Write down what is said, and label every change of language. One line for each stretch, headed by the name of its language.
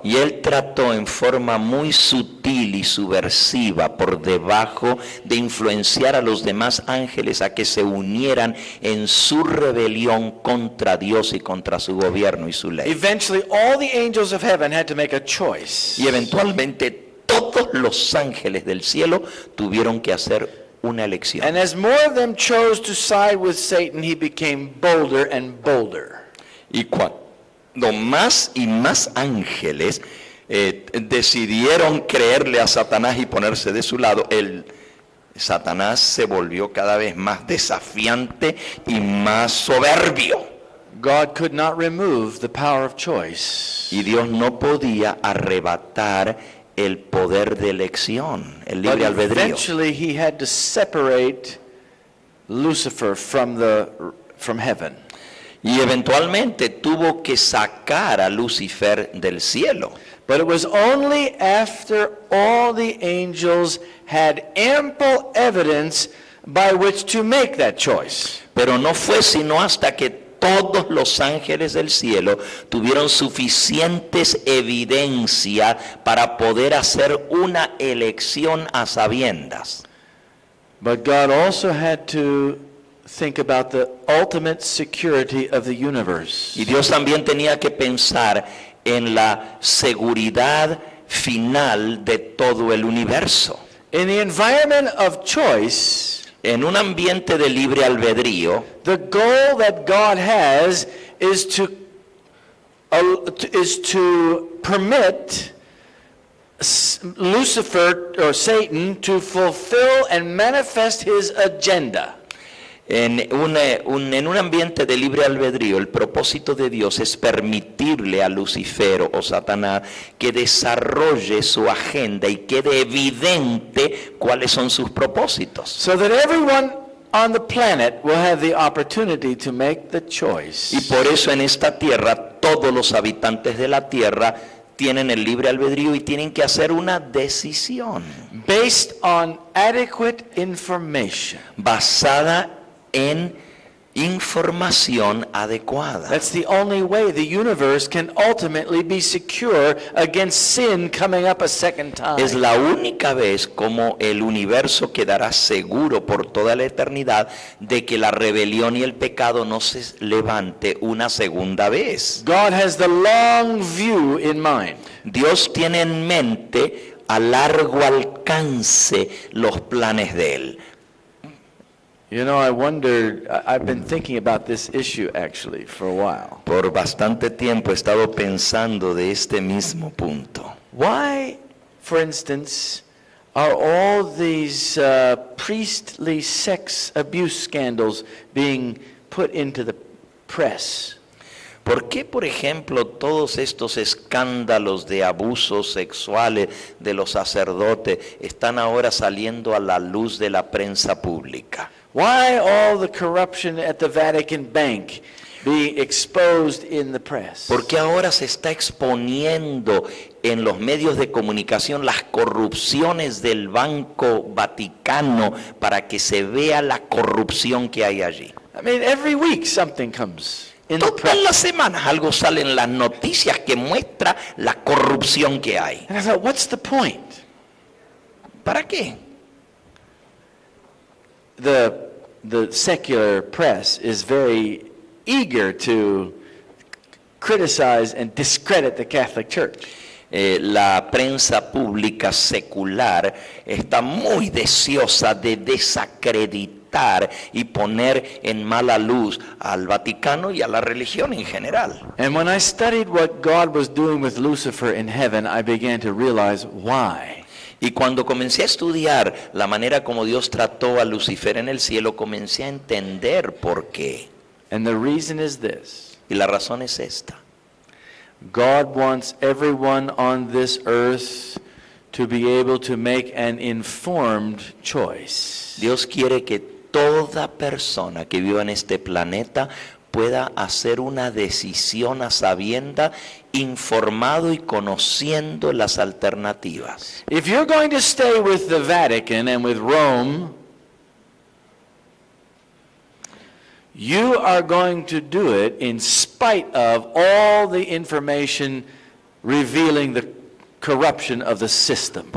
Spanish: Y él trató en forma muy sutil y subversiva por debajo de influenciar a los demás ángeles a que se unieran en su rebelión contra Dios y contra su gobierno y su ley.
English: Eventually all the angels of heaven had to make a choice.
Spanish: Y eventualmente todos los ángeles del cielo tuvieron que hacer una elección.
English: And as more of them chose to side with Satan, he became bolder and bolder.
Spanish: Y cuando más y más ángeles decidieron creerle a Satanás y ponerse de su lado, Satanás se volvió cada vez más desafiante y más soberbio.
English: God could not remove the power of choice.
Spanish: Y Dios no podía arrebatar el poder de elección, el libre albedrío.
English: Eventually he had to separate Lucifer from heaven.
Spanish: Y eventualmente tuvo que sacar a Lucifer del cielo.
English: But it was only after all the angels had ample evidence by which to make that choice.
Spanish: Pero no fue sino hasta que todos los ángeles del cielo tuvieron suficientes evidencias para poder hacer una elección a sabiendas.
English: But God also had to think about the ultimate security of the universe.
Spanish: Y Dios también tenía que pensar en la seguridad final de todo el universo.
English: In the environment of choice,
Spanish: en un ambiente de libre albedrío,
English: the goal that God has is to permit Lucifer or Satan to fulfill and manifest his agenda.
Spanish: En un ambiente de libre albedrío, el propósito de Dios es permitirle a Lucifer o Satanás que desarrolle su agenda y quede evidente cuáles son sus propósitos.
English: So that everyone on the planet will have the opportunity to make the choice.
Spanish: Y por eso en esta tierra, todos los habitantes de la tierra tienen el libre albedrío y tienen que hacer una decisión
English: Based on adequate information.
Spanish: basada en información adecuada.
English: That's the only way the universe can ultimately be secure against sin coming up a second time.
Spanish: Es la única vez como el universo quedará seguro por toda la eternidad de que la rebelión y el pecado no se levante una segunda vez.
English: God has the long view in mind.
Spanish: Dios tiene en mente a largo alcance los planes de Él.
English: You know, I've been thinking about this issue actually for a while.
Spanish: Por bastante tiempo he estado pensando de este mismo punto.
English: Why, for instance, are all these priestly sex abuse scandals being put into the press?
Spanish: ¿Por qué, por ejemplo, todos estos escándalos de abusos sexuales de los sacerdotes están ahora saliendo a la luz de la prensa pública?
English: Why all the corruption at the Vatican Bank being exposed in the press?
Spanish: Porque ahora se está exponiendo en los medios de comunicación las corrupciones del Banco Vaticano para que se vea la corrupción que hay allí.
English: I mean, every week something comes in the
Spanish: Todas
English: press.
Spanish: las semanas algo sale en las noticias que muestra la corrupción que hay.
English: And I thought, what's the point?
Spanish: ¿Para qué?
English: The secular press is very eager to criticize and discredit the Catholic Church.
Spanish: La prensa pública secular está muy deseosa de desacreditar y poner en mala luz al Vaticano y a la religión en general.
English: And when I studied what God was doing with Lucifer in heaven, I began to realize why.
Spanish: Y cuando comencé a estudiar la manera como Dios trató a Lucifer en el cielo, comencé a entender por qué.
English: And the reason is this.
Spanish: Y la razón es esta.
English: God wants everyone on this earth to be able to make an informed choice.
Spanish: Dios quiere que toda persona que viva en este planeta pueda hacer una decisión a sabiendas, informado y conociendo las alternativas.
English: If you're going to stay with the Vatican and with Rome, you are going to do it in spite of all the information revealing the corruption of the system.